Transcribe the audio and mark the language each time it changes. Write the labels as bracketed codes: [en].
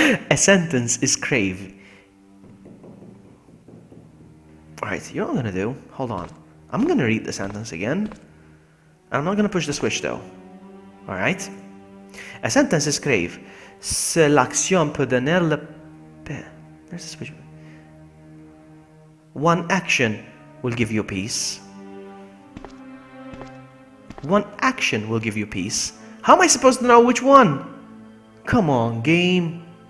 [en] A sentence is crave. Alright, you know what I'm gonna do? Hold on. I'm gonna read the sentence again. I'm not gonna push the switch though. Alright? A sentence is crave. [fr] Si l'action peut donner le paix. [en] There's the switch. One action will give you peace. One action will give you peace. How am I supposed to know which one? Come on, game.